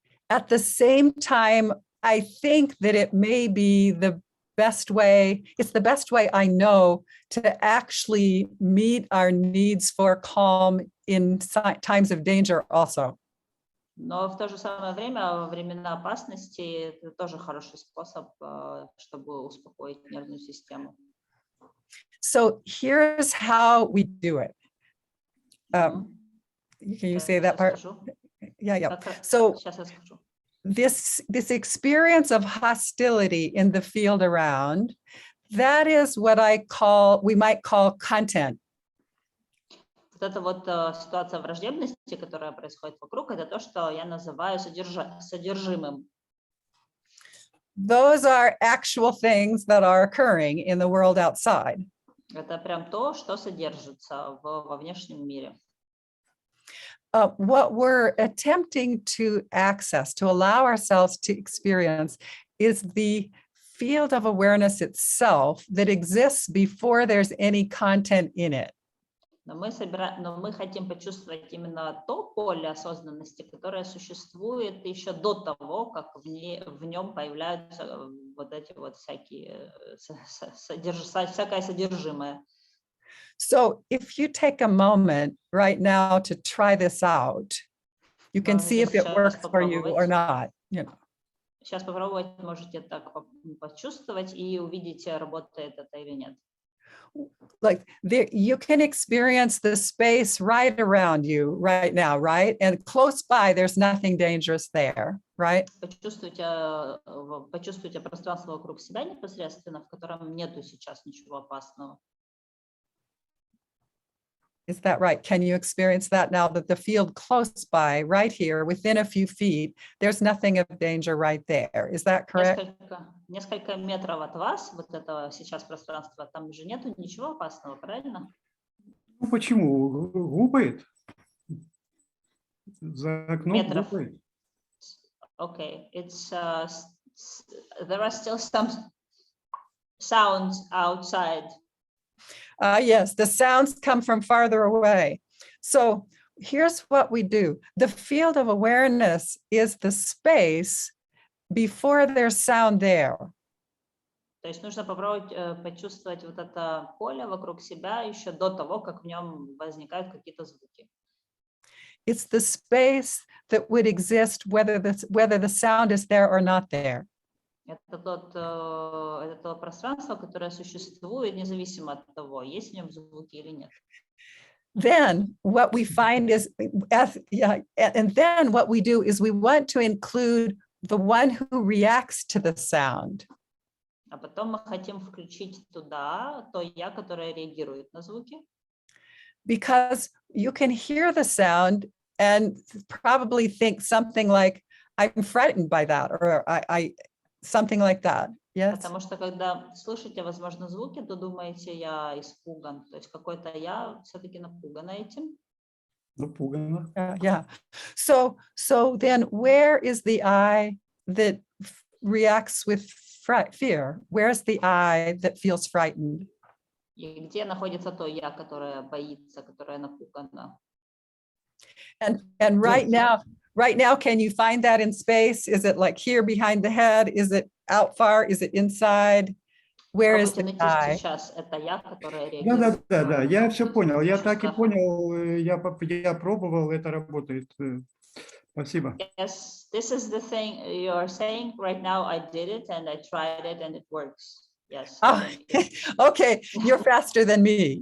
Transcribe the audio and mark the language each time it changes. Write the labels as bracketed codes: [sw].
[en] At the same time, I think that it may be the best way, it's the best way I know to actually meet our needs for calm in times of danger also. [ru] Но в то же самое время, во времена опасности, это тоже хороший способ, чтобы успокоить нервную систему. [en] So here's how we do it. Can you say that part? Yeah. So [ru] Сейчас я скажу. [en] this experience of hostility in the field around, that is what we might call content. [ru] Вот эта вот ситуация враждебности, которая происходит вокруг, это то, что я называю содержимым. [en] Those are actual things that are occurring in the world outside. [ru] Это прям то, что содержится во внешнем мире. [en] What we're attempting to access, to allow ourselves to experience, is the field of awareness itself that exists before there's any content in it. [ru] Но мы хотим почувствовать именно то поле осознанности, которое существует еще до того, как в нем появляются вот эти вот всякие всякое содержимое. [en] So if you take a moment right now to try this out, you can see if it works for you or not. [ru] Сейчас попробовать можете так почувствовать и увидите, работает это или нет. [en] Like you can experience the space right around you right now, right? And close by, there's nothing dangerous there, right? [ru] Почувствуйте пространство вокруг себя непосредственно, в котором нету сейчас ничего опасного. [en] Is that right? Can you experience that now that the field close by, right here, within a few feet, there's nothing of danger right there? Is that correct? [ru] Несколько метров от вас, вот этого сейчас пространства, там же нету ничего опасного, правильно? Ну почему? Гупает. За окном гупает. [en] Okay, it's there are still some sounds outside. Yes, the sounds come from farther away. So here's what we do. The field of awareness is the space before there's sound there. [ru] То есть нужно попробовать почувствовать вот это поле вокруг себя еще до того, как в нем возникают какие-то звуки. [en] It's the space that would exist whether the sound is there or not there. [ru] Это то пространство, которое существует независимо от того, есть в нем звуки или нет. [en] Then what we find is, and then what we do is we want to include the one who reacts to the sound. [ru] А потом мы хотим включить туда то я, которое реагирует на звуки. [en] Because you can hear the sound and probably think something like, I'm frightened by that, or something like that. Yes. [ru] Потому что когда слышите, возможно, звуки, то думаете, я испуган. То есть какой-то я все-таки напуган этим. Напугана. [en] Yeah. So then where is the I that reacts with fear? Where's the I that feels frightened? И где находится то я, которое боится, которое напугано? And right now, can you find that in space? Is it like here behind the head? Is it out far? Is it inside? Where is the I? [ru] Сейчас это я, которое реагирует. Да, я все понял. Я так и понял, я пробовал, это работает. Спасибо. [en] Yes, this is the thing you are saying right now. I did it and I tried it and it works. Yes. Oh, okay, you're faster than me.